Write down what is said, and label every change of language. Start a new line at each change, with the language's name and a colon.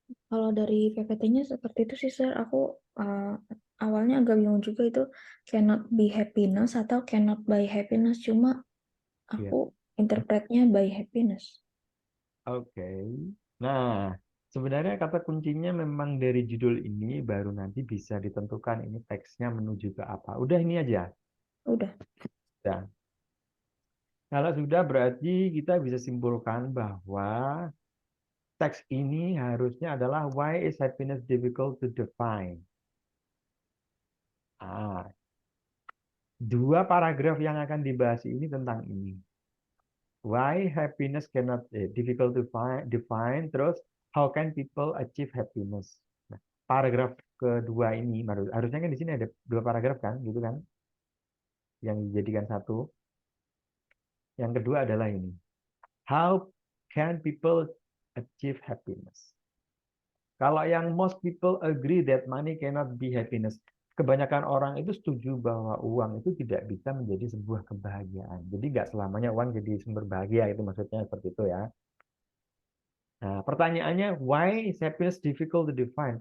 Indonesian: Kalau dari PPT-nya seperti itu sih sir. Aku uh, awalnya agak bingung juga itu
English: cannot be happiness
Indonesian: atau
English: cannot buy happiness.
Indonesian: Cuma Iya. aku interpretnya
English: by happiness.
Indonesian: Oke. Nah, sebenarnya kata kuncinya memang dari judul ini baru nanti bisa ditentukan ini teksnya menuju ke apa. Udah ini aja. Udah. Ya. Kalau sudah berarti kita bisa simpulkan bahwa teks ini harusnya adalah
English: why is happiness difficult to define?
Indonesian: Ah, dua paragraf yang akan dibahas ini tentang ini.
English: Why happiness cannot difficult to define, terus how can people achieve happiness?
Indonesian: Nah, paragraf kedua ini harusnya kan di sini ada dua paragraf kan, gitu kan, yang dijadikan satu. Yang kedua adalah ini.
English: How can people achieve happiness?
Indonesian: Kalau yang
English: most people agree that money cannot be happiness,
Indonesian: kebanyakan orang itu setuju bahwa uang itu tidak bisa menjadi sebuah kebahagiaan. Jadi nggak selamanya uang jadi sumber bahagia, itu maksudnya seperti itu ya. Nah, pertanyaannya,
English: why is happiness difficult to define?